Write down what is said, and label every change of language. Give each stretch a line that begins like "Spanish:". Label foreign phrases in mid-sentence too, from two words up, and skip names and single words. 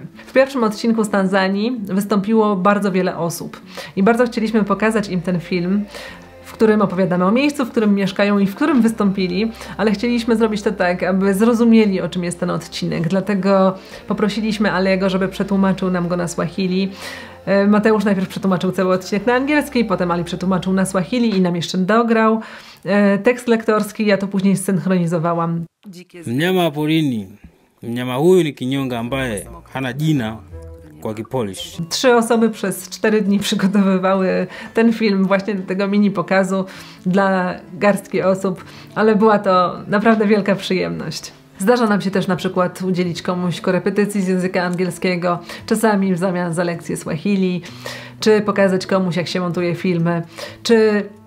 Polish: W pierwszym odcinku z Tanzanii wystąpiło bardzo wiele osób i bardzo chcieliśmy pokazać im ten film, w którym opowiadamy o miejscu, w którym mieszkają i w którym wystąpili, ale chcieliśmy zrobić to tak, aby zrozumieli, o czym jest ten odcinek. Dlatego poprosiliśmy Aliego, żeby przetłumaczył nam go na Swahili. Mateusz najpierw przetłumaczył cały odcinek na angielski, potem Ali przetłumaczył na Swahili i nam jeszcze dograł tekst lektorski, ja to później zsynchronizowałam.
Swahili: Mnyama porini. Mnyama huyu ni kinyonga ambaye hana jina kwa Kipolish.
Polish: 3 osoby przez 4 dni przygotowywały ten film właśnie do tego mini pokazu dla garstki osób, ale była to naprawdę wielka przyjemność. Zdarza nam się też na przykład udzielić komuś korepetycji z języka angielskiego, czasami w zamian za lekcję Swahili, czy pokazać komuś, jak się montuje filmy, czy...